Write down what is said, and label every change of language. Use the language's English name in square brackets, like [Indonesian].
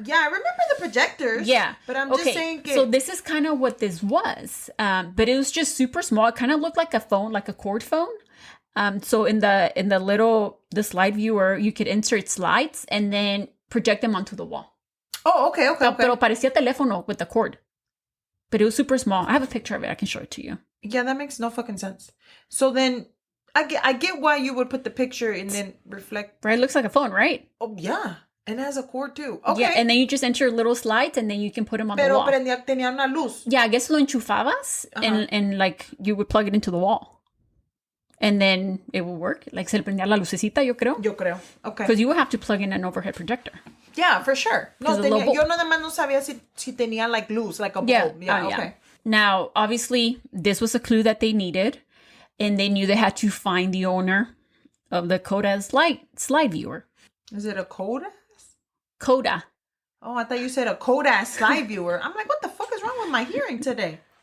[English] Yeah, I remember the projectors. Yeah. But I'm just saying. So this is kind of what this was. But it was just super small. It kind of looked like a phone, like a cord phone. So in the slide viewer, you could insert slides and then project them onto the wall. Oh, okay. [Spanish] Pero parecía teléfono [English] with the cord. But it was super small. I have a picture of it. I can show it to you. Yeah, that makes no fucking sense. So then I get why you would put the picture and then reflect. Right, it looks like a phone, right? Oh, yeah. And it has a cord too. Okay. Yeah, and then you just enter little slides and then you can put them on the wall. [Spanish] Pero tenía una luz. [English] Yeah, I guess [Spanish] lo enchufabas [English] and you would plug it into the wall. And then it will work. [Spanish] Se le prendía la lucecita, yo creo. [English] Okay. Because you would have to plug in an overhead projector. Yeah, for sure. [Spanish] No, yo nada más no sabía si tenía luz, [English] a bulb. Yeah, okay. Now, obviously, this was a clue that they needed. And they knew they had to find the owner of the Coda slide viewer. Is it a Coda? Coda. Oh, I thought you said a Coda slide viewer. I'm like, what the fuck is wrong with my hearing today?